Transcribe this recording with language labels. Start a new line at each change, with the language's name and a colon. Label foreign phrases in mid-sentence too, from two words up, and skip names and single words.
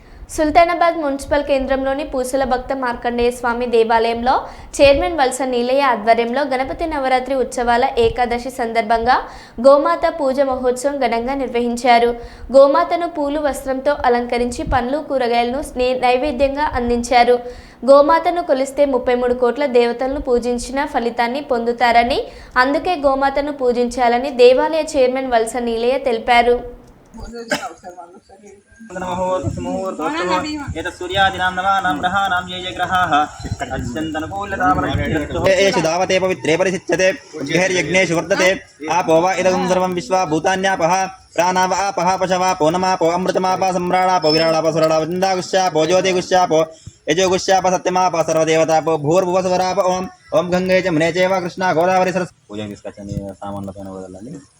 Telugu: సుల్తానాబాద్ మున్సిపల్ కేంద్రంలోని పూసల భక్త మార్కండేయ స్వామి దేవాలయంలో చైర్మన్ వలస నీలయ్య ఆధ్వర్యంలో గణపతి నవరాత్రి ఉత్సవాల ఏకాదశి సందర్భంగా గోమాత పూజ మహోత్సవం ఘనంగా నిర్వహించారు. గోమాతను పూలు వస్త్రంతో అలంకరించి పండ్లు కూరగాయలను నైవేద్యంగా అందించారు. గోమాతను కొలిస్తే 33 కోట్ల దేవతలను పూజించిన ఫలితాన్ని పొందుతారని, అందుకే గోమాతను పూజించాలని దేవాలయ చైర్మన్ వలస నీలయ్య తెలిపారు.
Sanskrit: दावते पवित्रे परिशिच्यते यज्ञेषु वर्तते आपो वा इदं सर्वं विश्वा भूतान्यापः प्राणाव आपः पशवापो नमापो अमृतमाप सम्राणापो विराडाप सुराडाप चन्दागुष्यापो ज्योतिगुष्यापो यजोगुष्याप सत्यमाप सर्वदेवतापो भूर्भुवस्वराप ओम ओम गंगे च मुने चैव कृष्णा गोदावरी सरस्वती पूजा
Telugu: తీసుకొచ్చని సామాన్లపైన వదలండి.